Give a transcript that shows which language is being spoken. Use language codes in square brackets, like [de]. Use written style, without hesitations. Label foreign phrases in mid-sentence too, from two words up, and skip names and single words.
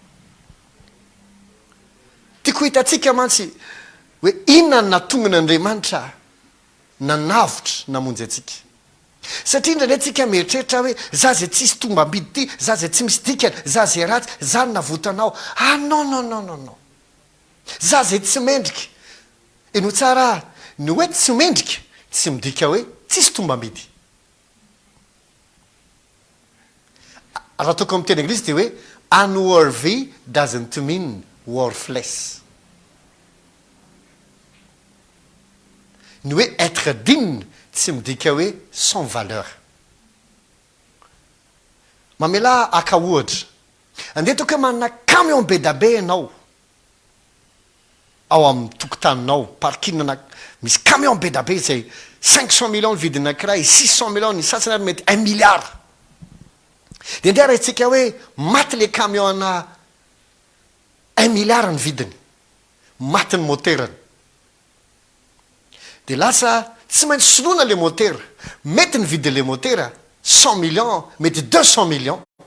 [mg] tiako hitantsika mantsy hoe inona ny natongan'Andriamanitra nanavitra namonjy atsika satria indraindray tsika mieritreritra hoe za zay tsisy tombambidy ty za zay tsy misy dikany za zay ratsy za ny navotanao non za zay tsy mendrika eno tsara ny hoe tsy mendrika tsy midika hoe tsisy tombambidy raha toko amin'ny teny anglisy dia hoe [en] unworthy doesn't mean worthless [mg] ny hoe [fr] être digne [mg] tsy midika hoe [fr] sans valeur [mg] mamela aka ohatra andeha toko hoe manana camion be da be ianao ao amin'ny tokotaninao parkinana misy camion be da be zay 500 millions ny vidiny anankiray 600 millions ny sasany ary mety 1 milliard dia indray raha itsika hoe maty le camion ana 1 milliard ny vidiny maty ny moterany dia lasa tsy maintsy soloana le motera mety ny vidiny le motera 100 millions mety 200 millions